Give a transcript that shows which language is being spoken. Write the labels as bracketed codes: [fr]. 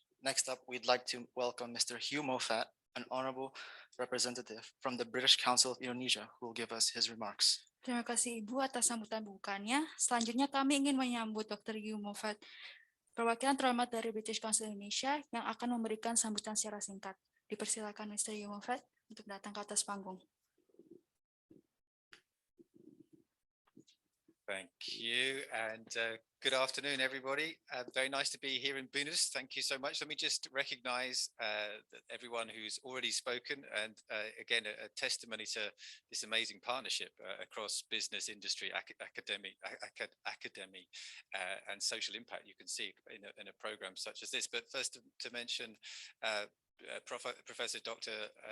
[en] Next up, we'd like to welcome Mr. Hugh Moffat, an honorable representative from the British Council of Indonesia, who will give us his remarks. [id] Terima kasih Ibu atas sambutan bukannya. Selanjutnya kami ingin menyambut Dr. Hugh Moffat, Perwakilan terhormat dari British Council Indonesia yang akan memberikan sambutan secara singkat. Dipersilakan Mr. Yumofet untuk datang ke atas panggung. [en] Thank you, and good afternoon, everybody. Very nice to be here in Bunus. Thank you so much. Let me just recognize everyone who's already spoken, and again, a testimony to this amazing partnership across business, industry, academy, and social impact you can see in a program such as this. But first to mention Professor Dr.